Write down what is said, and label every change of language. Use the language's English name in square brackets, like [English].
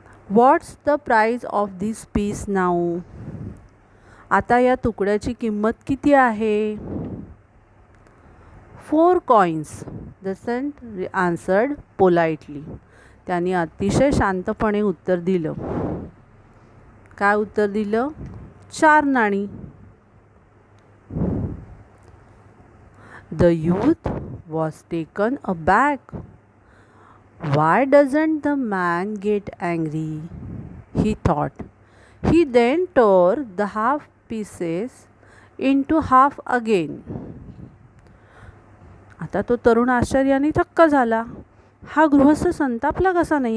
[English] What's the price of this piece now? [Marathi] आता या तुकड्याची किंमत किती आहे? [English] 4 coins. The saint answered politely. [Marathi] त्यांनी अतिशय शांतपणे उत्तर दिलं. काय उत्तर दिलं? 4 नाणी. [English] The youth was taken aback. Why doesn't the man get angry? He thought. He then tore the half pieces into half again. [Marathi] आता तो तरुण आश्चर्याने थक्क झाला. हा गृहस्थ संतापला कसा नाही?